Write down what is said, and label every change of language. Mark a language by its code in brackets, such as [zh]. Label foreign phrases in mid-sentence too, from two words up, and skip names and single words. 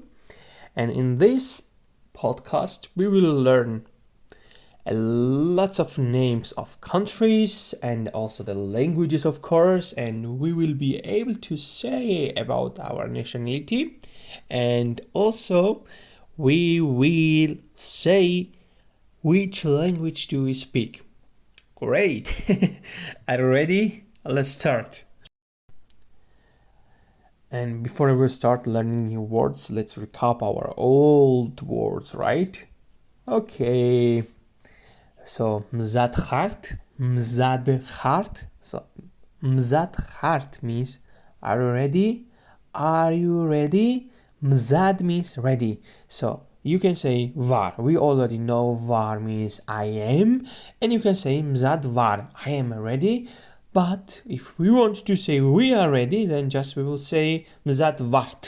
[en] And in this podcast, we will learn a lot of names of countries and also the languages, of course, and we will be able to say about our nationality, and also we will say which language do we speak. Great. Are you ready? Let's start. And before we start learning new words, let's recap our old words, right? Okay. So [ka] მზად ხართ. [en] So [ka] მზად ხართ [en] means are you ready? Are you ready? Mzad means ready. So you can say var. We already know var means I am, and you can say [ka] მზად ვარ. [en] I am ready. But if we want to say we are ready, then just we will say [ka] მზად ვართ.